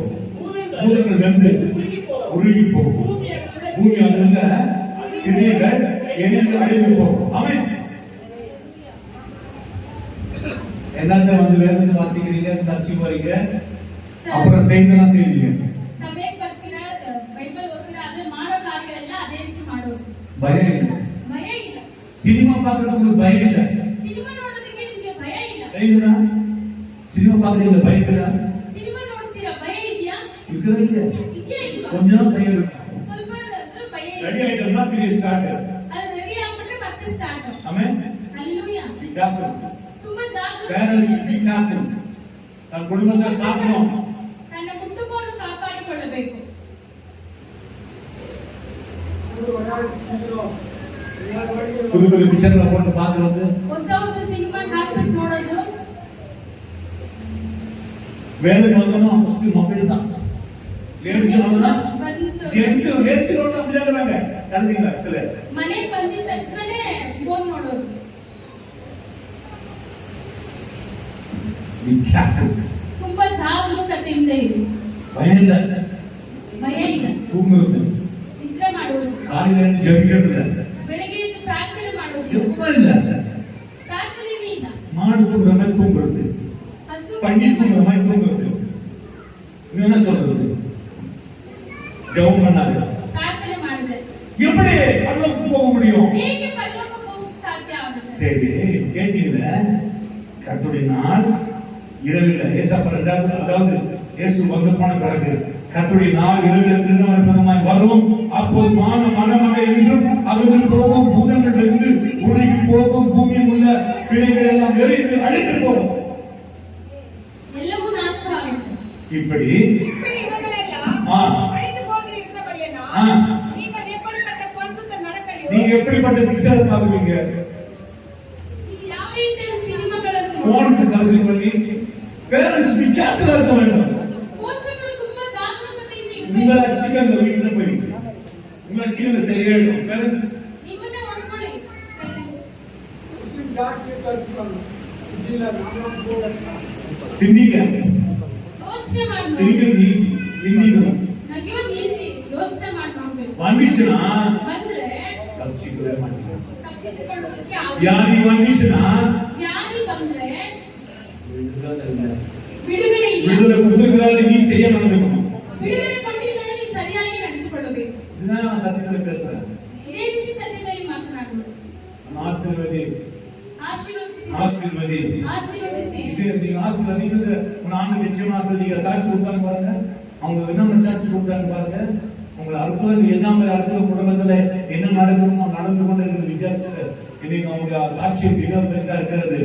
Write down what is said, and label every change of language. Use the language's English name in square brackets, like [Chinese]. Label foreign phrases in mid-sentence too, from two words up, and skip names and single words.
[Tamil] பூதங்கள் வெந்து உருகி போகும். பூமி அதிலுள்ள கிரியைகள் எரிந்து அழிந்து போகும். ஆமென். என்னத்தை வந்து வேதத்தை வாசிக்கிறீங்க, சர்ச்சுக்கு வரீங்க, அப்புறம் செய்தெல்லாம் செய்வீங்க. [Kannada] ಸಭೆಗೆ ಬರ್ತೀರಾ, ಬೈಬಲ್ ಓದ್ತೀರಾ, ಅದ್ರ ಮಾಡೋ ಕಾರ್ಯ ಎಲ್ಲ ಅದೇ ರೀತಿ ಮಾಡೋದು. [Tamil] பயம் இல்லை. [Kannada] ಭಯ ಇಲ್ಲ. [Tamil] சினிமா பார்க்கறது உங்களுக்கு பயம் இல்லை. [Kannada] ಸಿನಿಮಾ ನೋಡೋದಕ್ಕೆ ನಿಮಗೆ ಭಯ ಇಲ್ಲ. [Tamil] தெரியுதா? சினிமா பார்க்கறீங்க பயம் இல்ல? [Kannada] ಸಿನಿಮಾ ನೋಡ್ತೀರಾ, ಭಯ ಇದೆಯಾ? [Tamil] இருக்குதா இல்ல? [Kannada] ಇದೆಯಾ ಇಲ್ವಾ? [Tamil] கொஞ்ச நாள் பயம் இருக்கும். [Kannada] ಸ್ವಲ್ಪ ಹೊತ್ತು ಭಯ ಇದೆ. [Tamil] ரெடி ஆயிட்டோம்னா திரும்பி ஸ்டார்ட். [Kannada] ಅದು ರೆಡಿ ಆಗ್ಬಿಟ್ರೆ ಮತ್ತೆ ಸ್ಟಾರ್ಟ್. [Tamil] ஆமென். [Kannada] ಹಲ್ಲೆಲೂಯಾ. [English] Be careful. [Kannada] ತುಂಬಾ [English] Parents, be [Kannada] ಜಾಗರೂಕತೆ. careful. ತನ್ನ ಕುಟುಂಬದ ಕಾಪಾಡணும். ತನ್ನ ಕುಟುಂಬವನ್ನು ಕಾಪಾಡಿಕೊಳ್ಳಬೇಕು. [Tamil] புது புது பிக்சர்ல போட்டு பார்க்கிறது, [Kannada] ಹೊಸ ಹೊಸ ಸಿನಿಮಾ ಹಾಕ್ಬಿಟ್ಟು ನೋಡೋದು. [Tamil] வேலைக்கு வந்தோம் ஃபர்ஸ்ட் மொபைல் தான். லேடிஸ் வந்தா [Kannada] ಬಂತು. [Tamil] லேடிஸ் ரோட்ல அப்படியே இருக்காங்க. கழுதிங்க சில. [Kannada] ಮನೆಗೆ ಬಂದಿದ ತಕ್ಷಣನೇ ಫೋನ್ ನೋಡೋದು. [English] Be careful. [Kannada] ತುಂಬಾ ಜಾಗರೂಕತೆಯಿಂದ ಇರಿ. [Tamil] பயம் இல்ல. [Kannada] ಭಯ ಇಲ್ಲ. [Tamil] தூங்குறது. [Kannada] ನಿದ್ರೆ ಮಾಡುವುದು. [Tamil] காலையில இருந்து ஜெபிக்கிறது இல்ல. [Kannada] ಬೆಳಗ್ಗೆ ಎದ್ದು ಪ್ರಾರ್ಥನೆ ಮಾಡುವುದು. [Tamil] எப்பவும் இல்ல. [Kannada] ಪ್ರಾರ್ಥನೆನೇ ಇಲ್ಲ. [Tamil] மாடு தூங்குற மாதிரி தூங்குறது. [Kannada] ಹಸು [Tamil] பன்னி தூங்குற மாதிரி தூங்குறது. நீ என்ன சொல்றது? ஜெபம் பண்ணாத. [Kannada] ಪ್ರಾರ್ಥನೆ ಮಾಡಿದ್ರೆ [Tamil] எப்படி பரலோகத்துக்கு போக முடியும்? [Kannada] ಹೇಗೆ ಪರಲೋಕಕ್ಕೆ ಹೋಗಕ್ಕೆ ಸಾಧ್ಯ ಆಗುತ್ತೆ? [Tamil] சரி, கேட்டீங்களா? கர்த்தருடைய நாள் இரவில் ஏசாப்பா 2வது, அதாவது இயேசு வந்து போன பிறகு கர்த்தருடைய நாள் இரவில் திருநாள் வரும். அப்போது மனமக என்றும் அகன்று போகும், பூதங்கள் இருந்து உருகி போகும், பூமியில் உள்ள கிளைகள் எல்லாம் எரிந்து அழிந்து போகும். [Kannada] ಎಲ್ಲವೂ ನಾಶ ಆಗುತ್ತೆ. [Tamil] இப்படி இப்படி இவர்களெல்லாம் ஆ. அழிந்து போகிறபடியினால் ஆ. நீங்கள் எப்படிப்பட்ட பரிசுத்த நடக்கையோ நீங்க எப்படிப்பட்ட பிக்சர் பாக்குவீங்க? [Kannada] ನೀವು ಯಾವ ರೀತಿಯ ಸಿನಿಮಾಗಳನ್ನು [Tamil] போனுக்கு கலெக்ஷன் பண்ணி பேரண்ட்ஸ் வித்தியாசமா இருக்க வேண்டும். [Kannada] ಪೋಷಕರು ತುಂಬಾ ಜಾಗರೂಕತೆಯಿಂದ [Tamil] உங்களை [Kannada] ಇರಬೇಕು. [Tamil] அச்சிக்கங்க வீட்டுல போய் உங்களை அச்சிக்கங்க சரியாயிடும். பேரண்ட்ஸ் [Kannada] ನಿಮ್ಮನ್ನೇ ಹೊಡ್ಕೊಳ್ಳಿ. [Tamil] சிந்திக்க [Kannada] ಯೋಚನೆ ಮಾಡಿ ನೋಡಿ. [Tamil] சிந்திக்கிறது ஈஸி. சிந்திக்கணும். [Kannada] ನಗೆಯೋದು ಈಸಿ. ಯೋಚನೆ ಮಾಡಿ ನೋಡ್ಬೇಕು. [Tamil] வந்துச்சுன்னா [Kannada] ಬಂದ್ರೆ [Tamil] தப்பிச்சுக்கவே மாட்டீங்க. [Kannada] ತಪ್ಪಿಸಿಕೊಳ್ಳೋದಕ್ಕೆ ಆಗುದಿಲ್ಲ. [Tamil] வியாதி வந்துச்சுன்னா [Kannada] ವ್ಯಾಧಿ ಬಂದ್ರೆ [Tamil] விடுதலை இல்லை. [Kannada] ಬಿಡುಗಡೆ ಇಲ್ಲ. [Tamil] விடுதலை கொடுக்குறாரு, நீ சரியா நடந்துக்கணும். [Kannada] ಬಿಡುಗಡೆ ಕೊಟ್ಟಿದ್ದರೆ ನೀವು ಸರಿಯಾಗಿ ನಡೆದುಕೊಳ್ಳಬೇಕು. [Tamil] இதுதான் நான் சத்தியத்துல பேசுறேன். [Kannada] ಇದೇ ರೀತಿ ಸತ್ಯದಲ್ಲಿ ಮಾತನಾಡುವುದು. [Tamil] ஆசீர்வதி [Kannada] ಆಶೀರ್ವದಿಸಿ. [Tamil] ஆசீர்வதி [Kannada] ಆಶೀರ್ವದಿಸಿ. [Tamil] இது நீங்க ஆசீர்வதிக்கிறது உங்க ஆண்டு நிச்சயமா ஆசீர்வதிக்க சாட்சி கொடுத்தாங்க பாருங்க. அவங்க என்ன சாட்சி கொடுத்தாங்க பாருங்க. உங்களை அற்புதம் என்ன மாதிரி அற்புதம் குடும்பத்துல என்ன நடக்கணுமோ நடந்து கொண்டு இருக்கிறது வித்தியாசத்துல இன்னைக்கு அவங்க சாட்சியம் மிகவும் பெருசா இருக்கிறது.